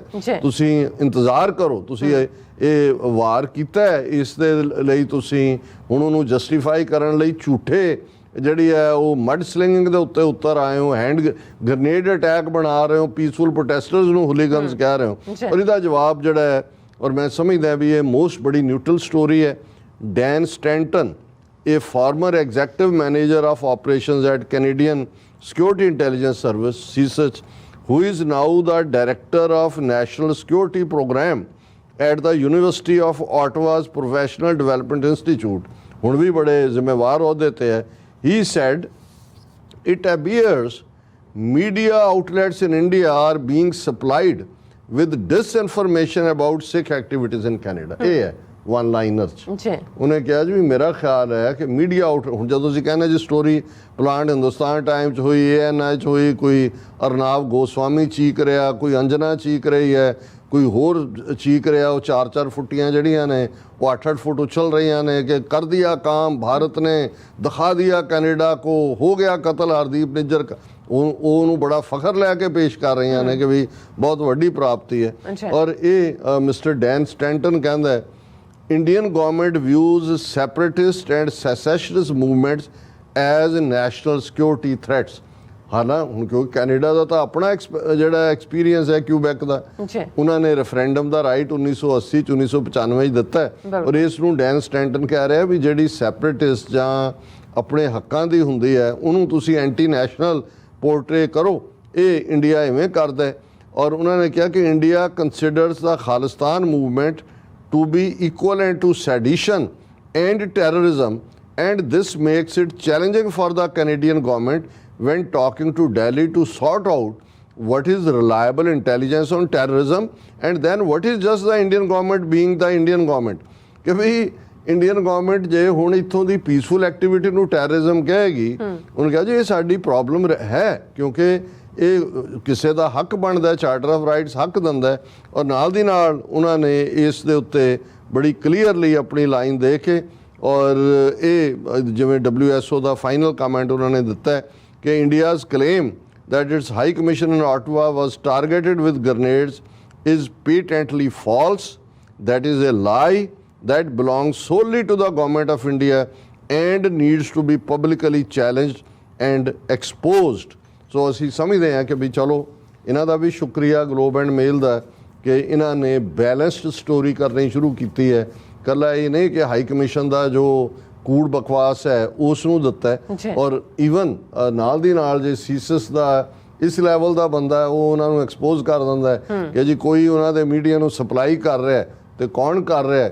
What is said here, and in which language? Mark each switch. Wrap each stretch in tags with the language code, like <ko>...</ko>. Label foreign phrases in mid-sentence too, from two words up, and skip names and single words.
<pa>ਤੁਸੀਂ ਇੰਤਜ਼ਾਰ ਕਰੋ, ਤੁਸੀਂ ਇਹ ਵਾਰ ਕੀਤਾ, ਇਸ ਦੇ ਲਈ ਤੁਸੀਂ ਹੁਣ ਉਹਨੂੰ ਜਸਟੀਫਾਈ ਕਰਨ ਲਈ ਝੂਠੇ ਜਿਹੜੀ ਹੈ ਉਹ</pa> <en>mud slinging</en> <pa>ਦੇ ਉੱਤੇ ਉਤਰ ਆਏ ਹੋ,</pa> <en>hand grenade attack</en> <pa>ਬਣਾ ਰਹੇ ਹੋ,</pa> <en>peaceful protesters</en> <pa>ਨੂੰ ਹੁਲੀਗਨਸ ਕਹਿ ਰਹੇ ਹੋ। ਔਰ ਇਹਦਾ ਜਵਾਬ ਜਿਹੜਾ ਹੈ, ਔਰ ਮੈਂ ਸਮਝਦਾ ਵੀ ਇਹ ਮੋਸਟ ਬੜੀ ਨਿਊਟਰਲ ਸਟੋਰੀ ਹੈ। ਡੈਨ ਸਟੈਂਟਨ,</pa> <en>a former executive manager of operations at Canadian Security Intelligence Service, CSIS, who is now the director of National Security Program at the University of Ottawa's Professional Development Institute,</en> <pa>ਹੁਣ ਵੀ ਬੜੇ ਜ਼ਿੰਮੇਵਾਰ ਅਹੁਦੇ ਤੇ ਹੈ।</pa> <en>He said, it appears media outlets in India are being supplied with disinformation about Sikh activities in Canada.</en> <pa>ਇਹ ਹੈ</pa> <en>one liner</en> <pa>'ਚ ਉਹਨੇ ਕਿਹਾ ਜੀ ਮੇਰਾ ਖਿਆਲ ਹੈ ਕਿ ਮੀਡੀਆ ਹੁਣ ਜਦੋਂ ਤੁਸੀਂ ਕਹਿੰਦੇ ਜੀ</pa> <en>story plant</en> <pa>ਹਿੰਦੁਸਤਾਨ ਟਾਈਮ 'ਚ ਹੋਈ, ANI 'ਚ ਹੋਈ, ਕੋਈ ਅਰਨਾਬ ਗੋਸਵਾਮੀ ਚੀਕ ਰਿਹਾ, ਕੋਈ ਅੰਜਨਾ ਚੀਕ ਰਹੀ ਹੈ, ਕੋਈ ਹੋਰ ਚੀਕ ਰਿਹਾ, ਉਹ 4-4 ਫੁੱਟੀਆਂ ਜਿਹੜੀਆਂ ਨੇ ਉਹ 8-8 ਫੁੱਟ ਉਛਲ ਰਹੀਆਂ ਨੇ ਕਿ</pa> <hi>कर दिया काम भारत ने, दिखा दिया कनाडा को, हो गया क़त्ल हरदीप निज्जर का।</hi> <pa>ਉਹਨੂੰ ਬੜਾ ਫਖਰ ਲੈ ਕੇ ਪੇਸ਼ ਕਰ ਰਹੀਆਂ ਨੇ ਕਿ ਵੀ ਬਹੁਤ ਵੱਡੀ ਪ੍ਰਾਪਤੀ ਹੈ। ਔਰ ਇਹ ਮਿਸਟਰ ਡੈਨ ਸਟੈਂਟਨ ਕਹਿੰਦਾ ਹੈ</pa> <en>Indian government views separatist and secessionist movements as national security threats.</en> <pa>ਹਾਲਾਂ ਹੁਣ ਕਿਉਂਕਿ ਕੈਨੇਡਾ ਦਾ ਤਾਂ ਆਪਣਾ ਜਿਹੜਾ ਐਕਸਪੀਰੀਅੰਸ ਹੈ ਕਿਊਬੈਕ ਦਾ, ਉਹਨਾਂ ਨੇ ਰੈਫਰੈਂਡਮ ਦਾ ਰਾਈਟ 1980 ਚ 1995 ਚ ਦਿੱਤਾ ਹੈ। ਔਰ ਇਸ ਨੂੰ ਡੈਨ ਸਟੈਂਟਨ ਕਹਿ ਰਿਹਾ ਵੀ ਜਿਹੜੀ ਸੈਪਰੇਟਿਸਟ ਜਾਂ ਆਪਣੇ ਹੱਕਾਂ ਦੀ ਹੁੰਦੀ ਹੈ ਉਹਨੂੰ ਤੁਸੀਂ</pa> <en>anti national portray</en> <pa>ਕਰੋ, ਇਹ ਇੰਡੀਆ ਇਵੇਂ ਕਰਦਾ ਹੈ। ਔਰ ਉਹਨਾਂ ਨੇ ਕਿਹਾ ਕਿ</pa> <en>India considers the Khalistan movement to be equivalent to sedition and terrorism, and this makes it challenging for the Canadian government when talking to Delhi to sort out what is reliable intelligence on terrorism and then what is just the Indian government being the Indian government।</en> <pa>ਕਿ ਵੀ ਇੰਡੀਅਨ ਗਵਰਨਮੈਂਟ ਜੇ ਹੁਣ ਇੱਥੋਂ ਦੀ</pa> <en>peaceful activity</en> <pa>ਨੂੰ ਟੈਰਰਿਜ਼ਮ ਕਹੇਗੀ, ਉਹਨੇ ਕਿਹਾ ਜੀ ਇਹ ਸਾਡੀ ਪ੍ਰੋਬਲਮ ਹੈ ਕਿਉਂਕਿ ਇਹ ਕਿਸੇ ਦਾ ਹੱਕ ਬਣਦਾ,</pa> <en>Charter of Rights</en> <pa>ਹੱਕ ਦਿੰਦਾ ਹੈ। ਔਰ ਨਾਲ ਦੀ ਨਾਲ ਉਹਨਾਂ ਨੇ ਇਸ ਦੇ ਉੱਤੇ ਬੜੀ ਕਲੀਅਰਲੀ ਆਪਣੀ ਲਾਈਨ ਦੇ ਕੇ ਔਰ ਇਹ ਜਿਵੇਂ WSO ਦਾ</pa> <en>final comment</en> <pa>ਉਹਨਾਂ ਨੇ ਦਿੱਤਾ ਹੈ ਕਿ</pa> <en>India's claim that its high commission in Ottawa was targeted with grenades is patently false. That is a lie that belongs solely to the government of India and needs to be publicly challenged and exposed.</en> <pa>So ਅਸੀਂ ਸਮਝਦੇ ਹਾਂ ਕਿ ਵੀ ਚਲੋ ਇਹਨਾਂ ਦਾ ਵੀ ਸ਼ੁਕਰੀਆ ਗਲੋਬ ਐਂਡ ਮੇਲ ਦਾ ਕਿ ਇਹਨਾਂ ਨੇ</pa> <en>balanced story</en> <pa>ਕਰਨੀ ਸ਼ੁਰੂ ਕੀਤੀ ਹੈ। ਕੱਲਾ ਇਹ ਨਹੀਂ ਕਿ ਹਾਈ ਕਮਿਸ਼ਨ ਦਾ ਜੋ ਕੂੜ ਬਕਵਾਸ ਹੈ ਉਸ ਨੂੰ ਦਿੱਤਾ ਹੈ ਔਰ ਈਵਨ ਨਾਲ ਦੀ ਨਾਲ ਜੇ ਸੀਸਸ ਦਾ ਇਸ ਲੈਵਲ ਦਾ ਬੰਦਾ ਉਹ ਉਹਨਾਂ ਨੂੰ ਐਕਸਪੋਜ਼ ਕਰ ਦਿੰਦਾ ਹੈ ਕਿ ਜੀ ਕੋਈ ਉਹਨਾਂ ਦੇ ਮੀਡੀਆ ਨੂੰ ਸਪਲਾਈ ਕਰ ਰਿਹਾ ਤੇ ਕੌਣ ਕਰ ਰਿਹਾ।</pa>